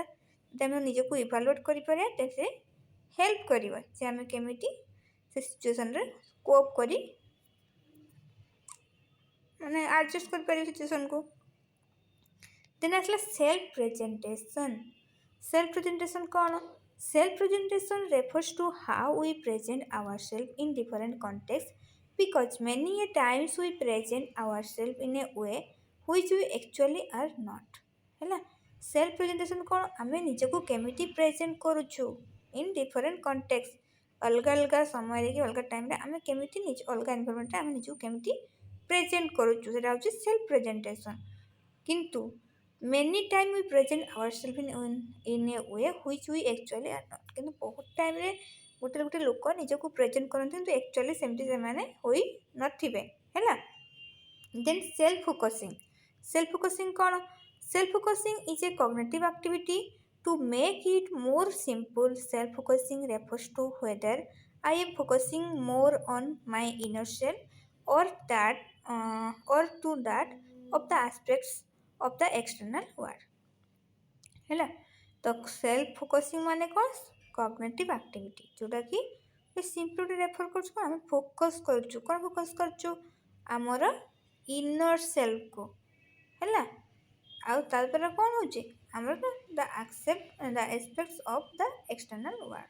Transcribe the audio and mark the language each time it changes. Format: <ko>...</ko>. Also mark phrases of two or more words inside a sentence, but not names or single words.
<or>ଯଦି ଆମେ ନିଜକୁ ଇଭାଲୁଏଟ୍ କରିପାରିବା, ତେବେ ସେ ହେଲ୍ପ କରିବା ଯେ ଆମେ କେମିତି ସେ ସିଚୁଏସନ୍ରେ କୋପ୍ କରି ମାନେ ଆଡ଼ଜଷ୍ଟ କରିପାରିବା ସିଚୁଏସନ୍କୁ।</or> <en>then ଆସିଲା self presentation। self presentation କ'ଣ? self presentation refers to how we present ourselves in different context, because many a times we present ourselves in a way which we actually are not.</en> <or>ହେଲା,</or> <en>self presentation</en> <or>କ'ଣ? ଆମେ ନିଜକୁ କେମିତି ପ୍ରେଜେଣ୍ଟ କରୁଛୁ</or> <en>in different context,</en> <or>ଅଲଗା ଅଲଗା ସମୟରେ କି ଅଲଗା ଟାଇମ୍ରେ ଆମେ କେମିତି ନିଜ ଅଲଗା ଏନ୍ଭାରମେଣ୍ଟରେ ଆମେ ନିଜକୁ କେମିତି ପ୍ରେଜେଣ୍ଟ କରୁଛୁ, ସେଇଟା ହେଉଛି</or> <en>self presentation. କିନ୍ତୁ many time we present ourselves in a way which we actually are not.</en> <or>କିନ୍ତୁ ବହୁତ ଟାଇମ୍ରେ ଗୋଟେ ଗୋଟେ ଲୋକ ନିଜକୁ ପ୍ରେଜେଣ୍ଟ କରନ୍ତି କିନ୍ତୁ ଆକ୍ଚୁଆଲି ସେମିତି ସେମାନେ ହୋଇନଥିବେ।</or> <en>ହେଲା, then self focusing। self focusing କ'ଣ? self focusing is a cognitive activity to make it more simple. Self focusing refers to whether I am focusing more on my inner self or to that of the aspects of the external world.</en> <or>ହେଲା, ତ</or> <en>self focusing</en> <or>ମାନେ କ'ଣ?</or> <en>cognitive activity,</en> <or>ଯେଉଁଟାକି ସିମ୍ପଲି ରେଫର୍ କରୁଛୁ କ'ଣ, ଆମେ ଫୋକସ୍ କରୁଛୁ, କ'ଣ ଫୋକସ୍ କରୁଛୁ, ଆମର ଇନର୍ ସେଲ୍ଫକୁ। ହେଲା, ଆଉ ତା ଦ୍ୱାରା କ'ଣ ହେଉଛି, ଆମର</or> <en>the aspects of the external world.</en>